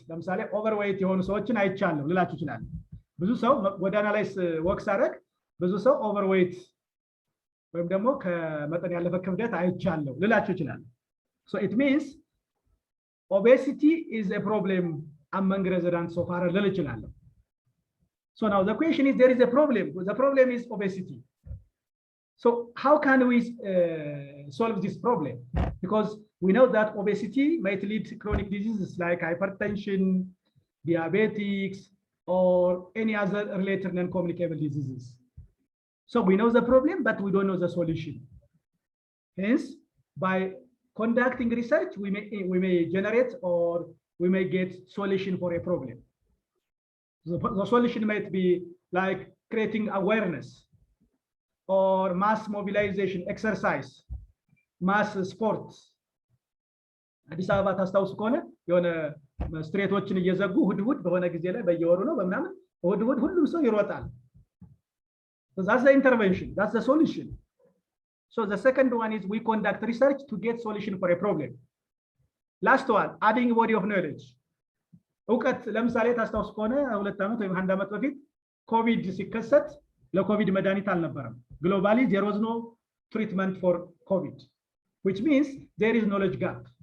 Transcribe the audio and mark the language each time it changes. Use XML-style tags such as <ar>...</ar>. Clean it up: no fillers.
<am>ለምሳሌ overweight የሆኑ ሰዎችን አይቻለሁ ልላችሁ ይችላል። ብዙ ሰው ጎዳና ላይ ወክ ሳደርግ ብዙ ሰው overweight ወይም ደግሞ ከመጠን ያለፈ ክብደት አይቻለሁ ልላችሁ ይችላል።</am> <en>So it means obesity is a problem among residents of Harar</en> <am>ልል ይችላለሁ።</am> <en>So now the question is, there is a problem. The problem is obesity. So how can we solve this problem? Because we know that obesity might lead to chronic diseases like hypertension, diabetics, or any other related non-communicable diseases. So we know the problem, but we don't know the solution. Hence, by conducting research, we may generate or we may get solution for a problem. The solution might be like creating awareness or mass mobilization, exercise, mass sports.</en> <am>አዲስ አበባ ታስታውሱ ከሆነ የሆነ ስትሬቶችን እየዘጉ እሑድ በሆነ ጊዜ ላይ በየወሩ ነው በምናምን እሑድ ሁሉም ሰው ይሮጣል።</am> <en>So that's the intervention, that's the solution. So the second one is we conduct research to get solution for a problem. Last one, adding body of knowledge.</en> <am>እውቀት ለምሳሌ ታስታውሱ ከሆነ 2 ዓመት ወይም 1 ዓመት በፊት ኮቪድ ሲከሰት ለኮቪድ መድኃኒት አልነበረም።</am> <en>Globally there was no treatment for COVID, which means there is knowledge gap.</en>